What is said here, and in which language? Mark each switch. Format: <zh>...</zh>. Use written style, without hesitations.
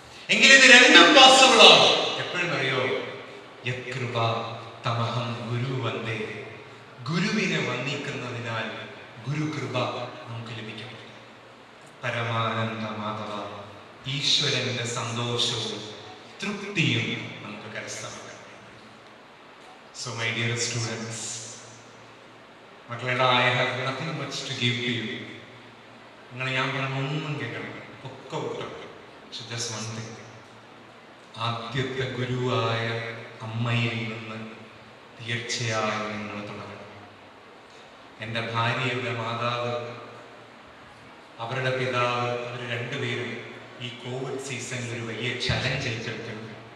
<ml>എങ്കിലും ഇത് രണ്ടും പോസിബിൾ ആണ്. എപ്പോഴും അറിയോ?</ml> <sa>യത്കൃപ തമഹം ഗുരു വന്ദേ.</sa> <ml>ഗുരുവിനെ വന്ദിക്കുന്നതിനാൽ ഗുരുകൃപ നമുക്ക് ലഭിക്കും. പരമാനന്ദ മാധവ, ഈശ്വരന്റെ സന്തോഷവും തൃപ്തിയും നമുക്ക് കരസ്ഥമാക്കാം. സോ മൈ ഡിയർ സ്റ്റുഡൻസ്, മക്കളുടെ</ml> <en>I have nothing much to give to you.</en> <ml>നിങ്ങൾ ഞാൻ പറഞ്ഞ ഒന്നും കേൾക്കണം, ഒക്കെ വിട്ടോ. പക്ഷെ</ml> <en>just one thing,</en> <ml>ആദ്യത്തെ ഗുരുവായ അമ്മയിൽ നിന്ന് തീർച്ചയായും നിങ്ങൾ തുടങ്ങണം. എൻ്റെ ഭാര്യയുടെ മാതാവ്, അവരുടെ പിതാവ്, അവർ രണ്ടുപേരും ഈ കോവിഡ് സീസണിൽ ഒരു വലിയ ചലഞ്ച് ഏറ്റെടുക്കുന്നു.</ml>